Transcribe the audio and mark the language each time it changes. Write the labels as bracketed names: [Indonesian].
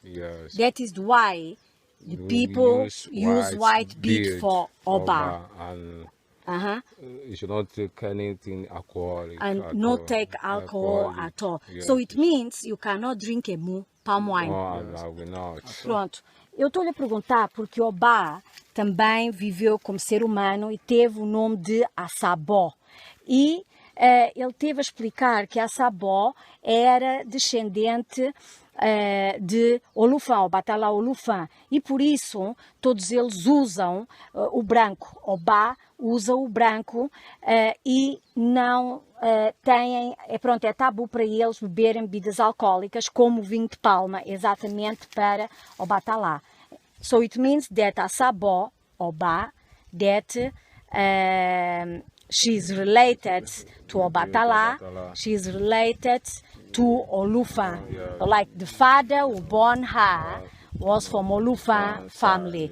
[English] Yes. That is why the people use white bead for Oba. And Uh-huh. you should not take anything alcoholic. And not take alcohol at all. Yes. So it means you cannot drink palm wine. Oh, I will not. [Portuguese] Pronto. Eu estou lhe a perguntar porque Oba também viveu como ser humano e teve o nome de Assabó. E ele teve a explicar que Assabó era descendente de Olufã, Obatala Olufã. E por isso todos eles usam o branco. Oba usa o branco e não têm, é tabu para eles beberem bebidas alcoólicas como o vinho de palma, exatamente para Obatala. [English] So it means that Assabó, Oba, that she's related to Obatala, she's related to Olufa. Yes. Like the father who born her was from Olufa family.